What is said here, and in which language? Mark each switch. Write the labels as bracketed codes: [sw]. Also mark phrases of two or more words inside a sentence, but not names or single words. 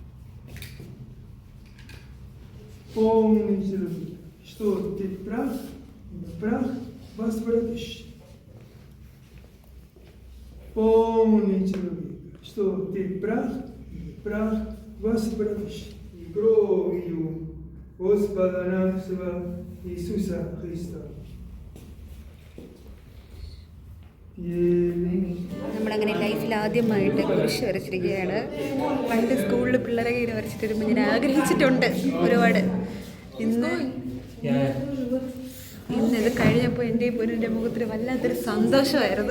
[ru] Помните, что ты прах, прах возвратишь. Помни, человек, что ты прах возвратишь. И кровью Господа нашего Иисуса Христа. [ml] നമ്മളങ്ങനെ ലൈഫിൽ ആദ്യമായിട്ട് കുരിശ് വരച്ചിരിക്കുകയാണ്. പണ്ട് സ്കൂളിൽ പിള്ളേരെ ഇങ്ങനെ വരച്ചിട്ട് വരുമ്പോൾ ഞാൻ ആഗ്രഹിച്ചിട്ടുണ്ട് ഒരുപാട്. ഇന്ന് ഇത് കഴിഞ്ഞപ്പോൾ എൻ്റെ പൊന്നിൻ്റെ മുഖത്തിന് വല്ലാത്തൊരു സന്തോഷമായിരുന്നു.